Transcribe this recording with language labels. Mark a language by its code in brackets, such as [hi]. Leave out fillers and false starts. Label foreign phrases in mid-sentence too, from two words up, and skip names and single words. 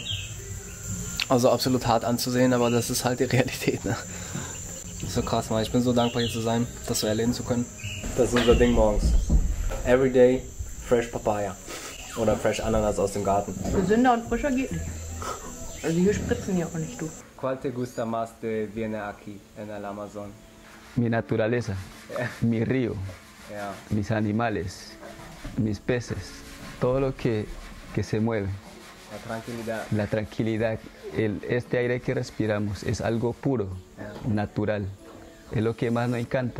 [de] Also absolut hart anzusehen, aber das ist halt die Realität, ne? Das ist so krass, Mann. Ich bin so dankbar, hier zu sein, das so erleben zu können. Das ist unser Ding morgens. [en] Everyday fresh Papaya. [de] Oder fresh Ananas aus dem Garten. Gesünder und frischer geht nicht. Also hier spritzen die auch nicht, du. [es] ¿Cuál te gusta más de viene aquí en el Amazon? Mi naturaleza, mi río, [de] Ja. [es] mis animales, mis peces, todo lo que se mueve. La tranquilidad. La tranquilidad, este aire que respiramos es algo puro, natural, es lo que más nos encanta.